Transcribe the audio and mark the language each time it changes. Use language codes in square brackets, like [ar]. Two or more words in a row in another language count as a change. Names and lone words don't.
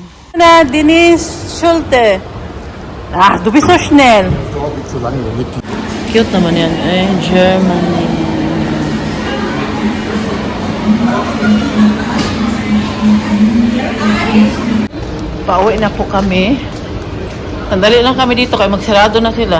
[de] Na, Denise Schulte. Ah, du bist so schnell. [tl] Cute naman yan. Eh, Germany. Pauwi na po kami. Sandali lang kami dito kaya magsarado na sila.